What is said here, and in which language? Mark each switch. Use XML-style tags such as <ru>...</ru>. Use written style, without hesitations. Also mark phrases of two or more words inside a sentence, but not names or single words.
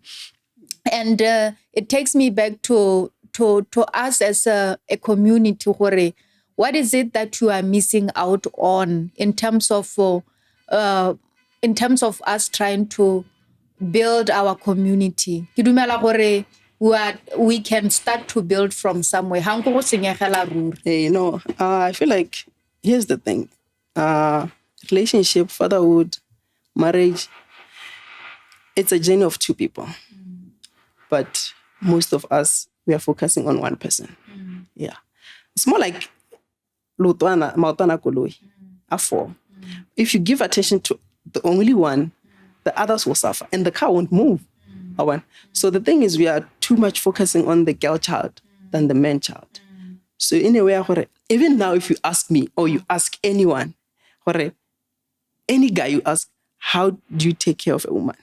<en>And it takes me back to us as a community. What is it that you are missing out on in terms of us trying to build our community?</en> <st>Ke dumela gore</st> <en>we can start to build from somewhere. I feel like here's the thing. Relationship, fatherhood, marriage, it's a journey of two people. But most of us, we are focusing on one person. Yeah. It's more like</en> <st>maotwana koloi,</st> <en>a four. If you give attention to the only one, the others will suffer and the car won't move. So the thing is, we are too much focusing on the girl child than the man child. So in a way, even now, if you ask me or you ask anyone, any guy you ask, how do you take care of a woman?</en>